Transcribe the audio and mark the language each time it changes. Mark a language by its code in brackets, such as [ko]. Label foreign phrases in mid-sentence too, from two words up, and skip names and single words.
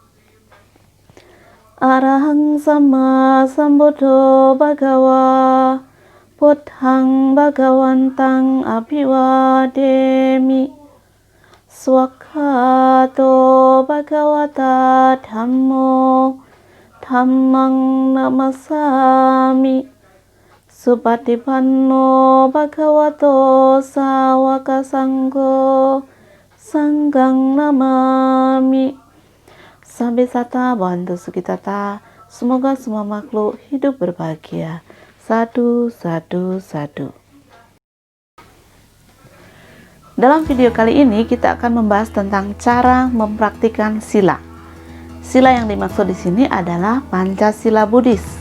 [pi] Arahang sama sambuddho bhagawa, buddhang bhagawantang abhiwademi, swakhato bhagavata dhammo, dhammang namasami, Supatipanno bhagavato sawaka sanggo, sanggang namami. Sabisata bantu sukitata, [id] semoga semua makhluk hidup berbahagia. [pi] Sadu, sadu, sadu. [id] Dalam video kali ini kita akan membahas tentang cara mempraktikkan sila. Sila yang dimaksud di sini adalah Pancasila Buddhis.